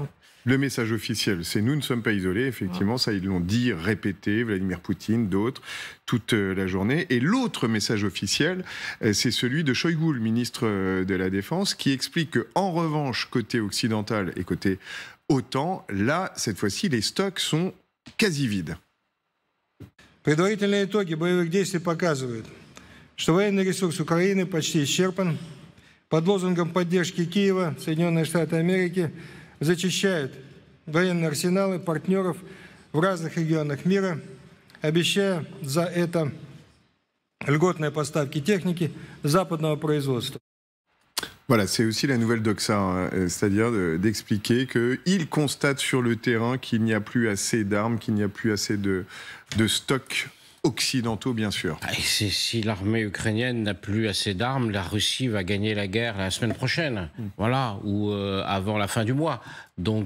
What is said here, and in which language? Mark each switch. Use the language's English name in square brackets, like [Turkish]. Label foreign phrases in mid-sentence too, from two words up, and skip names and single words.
[French] Le message officiel, c'est nous ne sommes pas isolés, effectivement, ça ils l'ont dit, répété, Vladimir Poutine, d'autres, toute la journée. Et l'autre message officiel, c'est celui de Shoigu, le ministre de la Défense, qui explique qu'en revanche, côté occidental et côté OTAN, là, cette fois-ci, les stocks sont quasi vides. [Russian] Предварительные итоги боевых действий показывают, что военный ресурс Украины почти исчерпан. Под лозунгом поддержки Киева Соединенные Штаты Америки зачищают военные арсеналы партнеров в разных регионах мира, обещая за это льготные поставки техники западного производства. [French] Voilà, c'est aussi la nouvelle Doxa, c'est-à-dire d'expliquer qu'ils constatent sur le terrain qu'il n'y a plus assez d'armes, qu'il n'y a plus assez de stocks occidentaux, bien sûr. Si l'armée ukrainienne n'a plus assez d'armes, la Russie va gagner la guerre la semaine prochaine, voilà, ou avant la fin du mois.